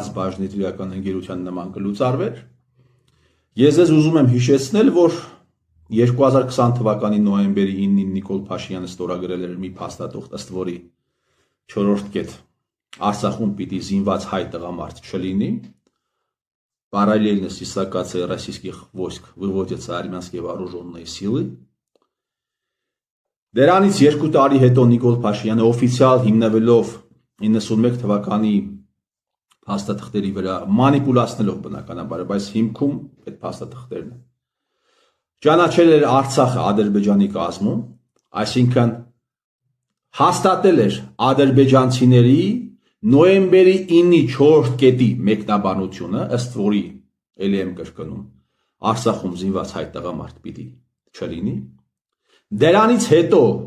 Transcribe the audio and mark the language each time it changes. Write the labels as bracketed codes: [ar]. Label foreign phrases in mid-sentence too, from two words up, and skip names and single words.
[hy] բաժնետիրական ընկերության նման կլուծարվեր, ես ձեզ ուզում եմ հիշեցնել, որ 2020 թվականի նոյեմբերի 9-ին Նիկոլ Փաշինյանը ստորագրել էր մի փաստաթուղթ, ըստ որի 4-րդ կետ Արցախում պիտի զինված հայ տղամարդ չլինի, [ru] параллельно с дислокацией российских войск выводятся армянские вооруженные силы. [hy] Դրանից 2 տարի հետո Նիկոլ Փաշինյանը օֆիցիալ հիմնվելով 91 թվականի փաստաթղթերի վրա մանիպուլացնելով բնականաբար, բայց հիմքում այդ փաստաթղթերն են։ Ճանաչել էր Արցախը Ադրբեջանի կազմում, այսինքն հաստատել էր ադրբեջանցիների նոյեմբերի 9-ի 4 կետի մեկնաբանությունը, ըստ որի ելի եմ կրկնում, Արցախում զինված հայ տղամարդ պիտի չլինի։ Դրանից հետո